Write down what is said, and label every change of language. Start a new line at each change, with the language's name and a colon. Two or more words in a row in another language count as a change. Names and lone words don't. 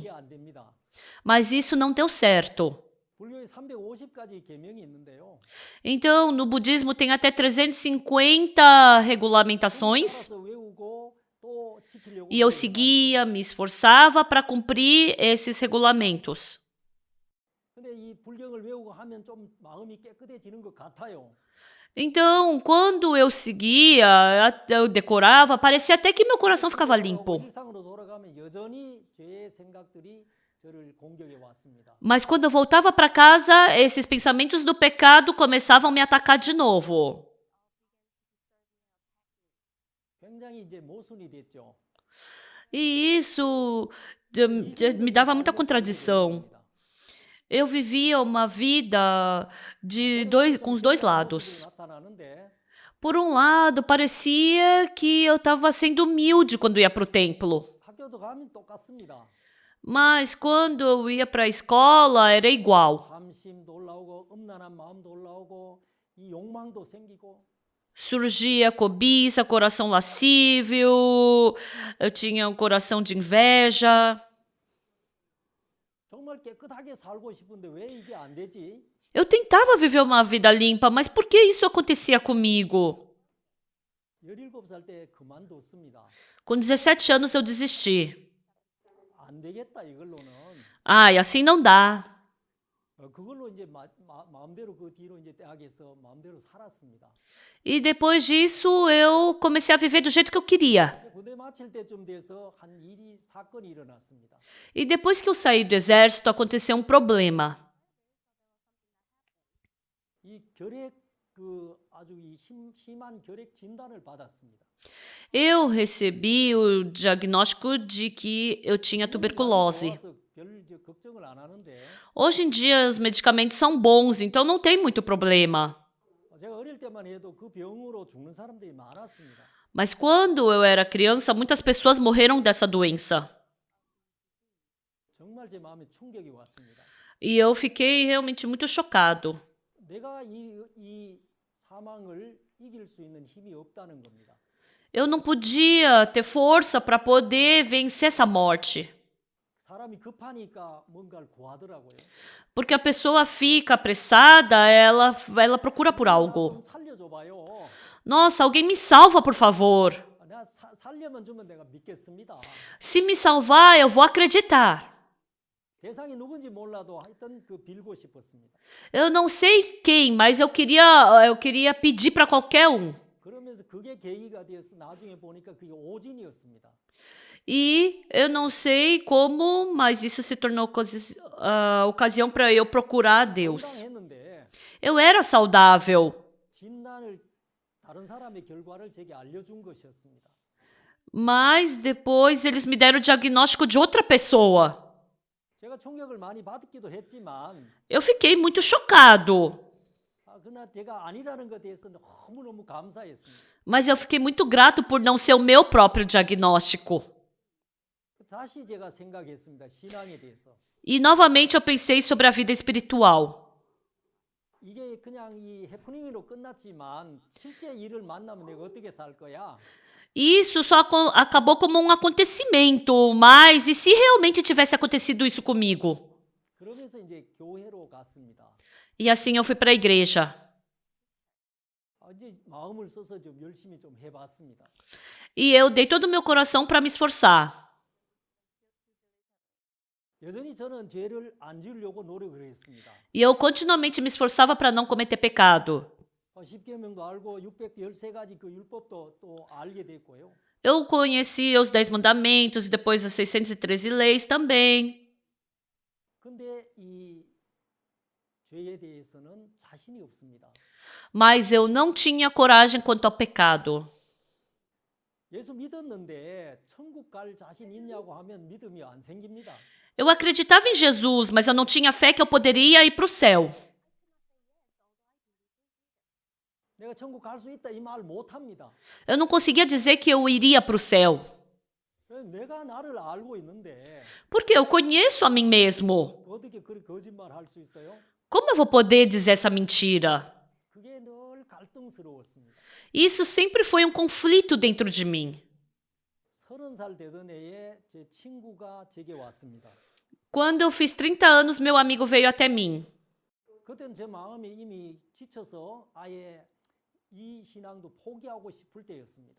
Korean: 이게 안 됩니다.
Portuguese: Mas isso não deu certo.
Korean: 불교에 350가지 계명이 있는데요.
Portuguese: Então, no budismo tem até 350 regulamentações.
Korean: 따라서 외우고 또 지키려고
Portuguese: E eu
Korean: 노력을
Portuguese: seguia, me esforçava para cumprir esses regulamentos.
Korean: 근데 이 불경을 외우고 하면 좀 마음이 깨끗해지는 것 같아요.
Portuguese: Então, quando eu seguia, eu decorava, parecia até que meu coração ficava limpo.
Korean: 일상으로 돌아가면 여전히 죄의 생각들이 저를 공격해 왔습니다.
Portuguese: Mas quando eu voltava para casa, esses pensamentos do pecado começavam a me atacar de novo.
Korean: 굉장히 이제 모순이 됐죠.
Portuguese: E isso me dava muita contradição. Eu vivia uma vida com os dois lados.
Korean: 나타나는데
Portuguese: Por um lado, parecia que eu estava sendo humilde quando ia para o templo.
Korean: 학교도 가면 똑같습니다.
Portuguese: Mas quando eu ia para a escola, era igual.
Korean: 함심도 올라오고 음란한 마음도 올라오고 이 욕망도 생기고
Portuguese: Surgia cobiça, coração lascívio, eu tinha um coração de inveja.
Korean: 정말 깨끗하게 살고 싶은데 왜 이게 안 되지?
Portuguese: Eu tentava viver uma vida limpa, mas por que isso acontecia comigo?
Korean: 17살 때 그만뒀습니다.
Portuguese: Com 17 anos eu desisti.
Korean: 안 되겠다 이걸로는.
Portuguese: Ai, assim não dá.
Korean: 그걸로 이제 마음대로 그 뒤로 이제 대학에서 마음대로 살았습니다.
Portuguese: E depois disso eu comecei a viver do jeito que eu queria.
Korean: 군대 마칠 때쯤 돼서 한 사건이 일어났습니다.
Portuguese: E depois que eu saí do exército, aconteceu um problema.
Korean: 이 아주 심한 결핵 진단을 받았습니다.
Portuguese: Eu recebi o diagnóstico de que eu tinha tuberculose.
Korean: 별 걱정을 안 하는데
Portuguese: Hoje em dia os medicamentos são bons, então não tem muito problema.
Korean: 제가 어릴 때만 해도 그 병으로 죽는 사람들이 많았습니다.
Portuguese: Mas quando eu era criança, muitas pessoas morreram dessa doença.
Korean: 정말 제 마음에 충격이 왔습니다.
Portuguese: E eu fiquei realmente muito chocado.
Korean: 내가 이 사망을 이길 수 있는 힘이 없다는 겁니다.
Portuguese: Eu não podia ter força para poder vencer essa morte.
Korean: 사람이 급하니까 뭔가를 구하더라고요.
Portuguese: Porque a pessoa fica apressada, ela procura por algo.
Korean: 좀 살려줘봐요.
Portuguese: Nossa, alguém me salva, por favor.
Korean: 내가 살려면 주면 내가 믿겠습니다.
Portuguese: Se me salvar, eu vou acreditar.
Korean: 대상이 누군지 몰라도 하여튼 빌고 싶었습니다.
Portuguese: Eu não sei quem, mas eu queria pedir para qualquer um.
Korean: 그러면서 그게 계기가 되어서 나중에 보니까 그게 오진이었습니다.
Portuguese: E eu não sei como, mas isso se tornou ocasião para eu procurar a Deus.
Korean: 건강했는데
Portuguese: Eu era saudável,
Korean: 진단을 다른 사람의 결과를 제게 알려준 것이었습니다.
Portuguese: mas depois eles me deram o diagnóstico de outra pessoa.
Korean: 제가 충격을 많이 받기도 했지만
Portuguese: Eu fiquei muito chocado.
Korean: 그러나 제가 아니라는 것에 대해서 너무너무 감사했습니다.
Portuguese: Mas eu fiquei muito grato por não ser o meu próprio diagnóstico.
Korean: 다시 제가 생각했습니다. 신앙에 대해서.
Portuguese: E novamente eu pensei sobre a vida espiritual.
Korean: 이게 그냥 이 해프닝으로 끝났지만 실제 일을 만나면 내가 어떻게 살 거야?
Portuguese: Isso só acabou como um acontecimento, mas e se realmente tivesse acontecido isso comigo?
Korean: 그러면서 이제 교회로 갔습니다.
Portuguese: E assim eu fui para a igreja.
Korean: 이제 마음을 써서 좀 열심히 좀 해봤습니다.
Portuguese: E eu dei todo o meu coração para me esforçar.
Korean: 여전히 저는 죄를 안 지으려고 노력을 했습니다.
Portuguese: E eu continuamente me esforçava para não cometer pecado.
Korean: 10계명도 알고 613가지 그 율법도 또 알게 됐고요.
Portuguese: Eu conhecia os 10 mandamentos e depois as 613 leis também.
Korean: 근데 이 죄에 대해서는 자신이 없습니다.
Portuguese: Mas eu não tinha coragem quanto ao pecado.
Korean: 예수 믿었는데 천국 갈 자신 있냐고 하면 믿음이 안 생깁니다.
Portuguese: Eu acreditava em Jesus, mas eu não tinha fé que eu poderia ir para o céu.
Korean: 내가 천국 갈 수 있다 이 말 못 합니다.
Portuguese: Eu não conseguia dizer que eu iria para o céu.
Korean: 내가 나를 알고 있는데
Portuguese: Porque eu conheço a mim mesmo.
Korean: 어떻게 그렇게 거짓말 할 수 있어요?
Portuguese: Como eu vou poder dizer essa mentira?
Korean: 그게 늘 갈등스러웠습니다.
Portuguese: Isso sempre foi um conflito dentro de mim.
Korean: 30살 되던 해에 제 친구가 제게 왔습니다.
Portuguese: Quando eu fiz 30 anos, meu amigo veio até mim.
Korean: 그때는 제 마음이 이미 지쳐서 아예 이 신앙도 포기하고 싶을 때였습니다.